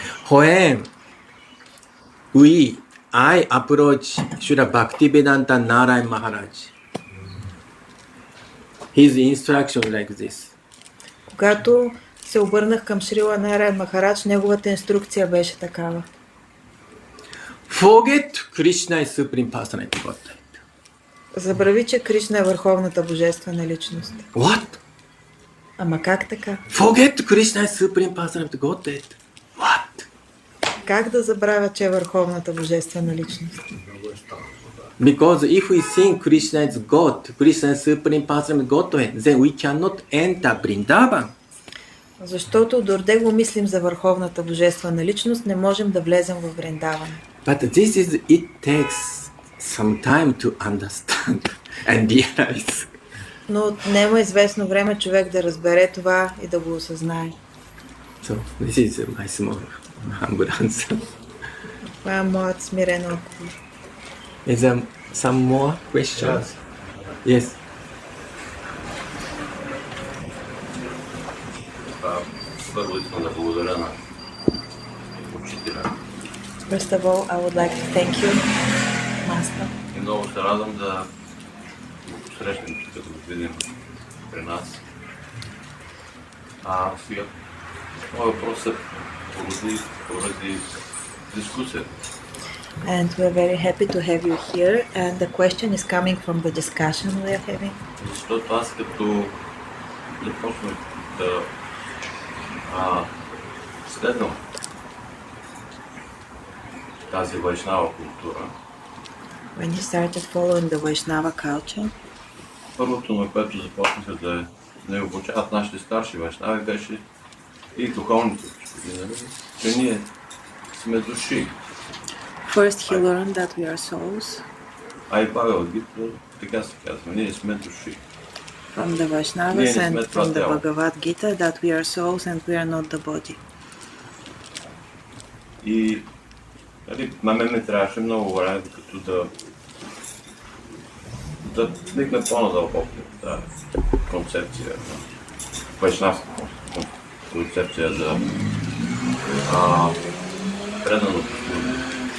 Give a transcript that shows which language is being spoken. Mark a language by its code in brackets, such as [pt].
[en] When I approach Srila Bhaktivedanta Narayan Maharaj, his instruction like this. [bg] Когато се обърнах към Шрила Нараян Махарадж, неговата инструкция беше такава. [en] Forget Krishna is Supreme Personality Godhead. [bg] Забрави, че Кришна е върховната божествена личност. [en] What? [bg] Ама как така? [en] Forget Krishna is Supreme Personality Godhead. What? [bg] Как да забравя, че е върховната божествена личност? [en] Because if we think Krishna is God, Krishna is Supreme Personality Godhead, then we cannot enter Vrindavan. [bg] Защото дорде го мислим за върховната божествена личност, не можем да влезем в Вриндаван. [en] But it takes some time to understand and realize. [bg] Но отнема известно време човек да разбере това и да го осъзнае. [en] So this is my small humble answer. Това е моят смирен отговор. Is there some more questions? Yes. [bg] Първо искам да благодаря на учителя. [en] First of all, I would like to thank you, Master. [bg] И много се радвам да го посрещнем, като го видим при нас. Сега, моят въпрос е поради дискусията. [en] And we're very happy to have you here. And the question is coming from the discussion we are having. [bg] Защото аз като започнах да следвам тази вайшнава култура, [en] When you started following the Vaishnava culture, [bg] първото, на което започнаха да не обучават нашите старши вайшнави, беше и духовните учители, че ние сме души. [en] first he learned that we are souls. [bg] А и Павел Гита така се казва, ние сме души. [en] From the Vaishnavas and from the Bhagavad Gita that we are souls and we are not the body. [bg] И на мен ми трябваше много време, като да вникна по-надълбоко в тази концепция, вайшнавска концепция за преданото служение.